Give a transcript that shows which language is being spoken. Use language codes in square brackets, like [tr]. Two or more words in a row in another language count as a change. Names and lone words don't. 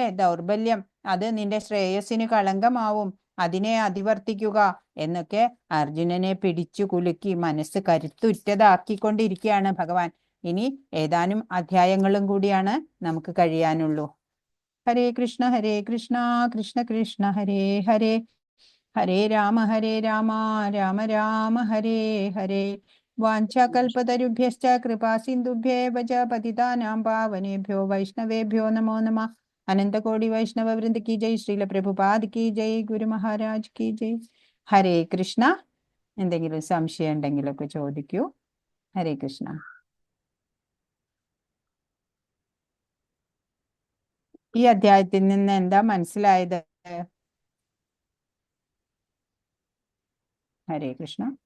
[ml] ദൗർബല്യം അത് നിന്റെ ശ്രേയസ്സിന് കളങ്കമാവും, അതിനെ അതിവർത്തിക്കുക എന്നൊക്കെ അർജുനനെ പിടിച്ചു കുലുക്കി മനസ്സ് കരുത്തുറ്റതാക്കിക്കൊണ്ടിരിക്കുകയാണ് ഭഗവാൻ. ഇനി ഏതാനും അധ്യായങ്ങളും കൂടിയാണ് നമുക്ക് കഴിയാനുള്ളൂ. [sa] ഹരേ കൃഷ്ണ കൃഷ്ണ കൃഷ്ണ ഹരേ ഹരേ, ഹരേ രാമ രാമ രാമ ഹരേ ഹരേ. വാഞ്ചാകൽപതരുഭ്യശ്ച കൃപാ സിന്ധുഭ്യേവ ച പതിതാനാം പാവനേഭ്യോ വൈഷ്ണവേഭ്യോ നമോ നമഃ. [hi] अनंत कोटि वैष्णव वृंद की जय। श्रील प्रभुपाद की जय। गुरु महाराज की जय। [sa] ഹരേ കൃഷ്ണ. [ml] എന്തെങ്കിലും സംശയം ഉണ്ടെങ്കിലൊക്കെ ചോദിക്കൂ. [sa] ഹരേ കൃഷ്ണ. [ml] ഈ അധ്യായത്തിൽ നിന്ന് എന്താ മനസ്സിലായത്? [sa] ഹരേ കൃഷ്ണ.